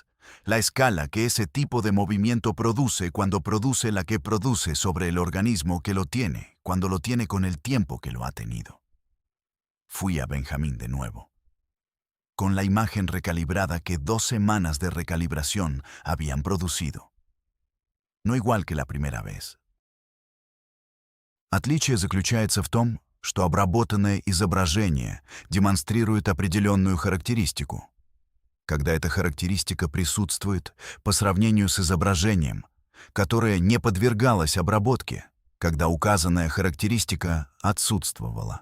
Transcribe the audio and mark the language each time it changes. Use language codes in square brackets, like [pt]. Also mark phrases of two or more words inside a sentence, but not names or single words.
[es] La escala que ese tipo de movimiento produce cuando produce la que produce sobre el organismo que lo tiene, cuando lo tiene con el tiempo que lo ha tenido. Fui a Benjamín de nuevo, con la imagen recalibrada que 2 semanas de recalibración habían producido. No igual que la primera vez. [ru] Отличие заключается в том, что обработанное изображение демонстрирует определенную характеристику. Когда эта характеристика присутствует по сравнению с изображением, которое не подвергалось обработке, когда указанная характеристика отсутствовала.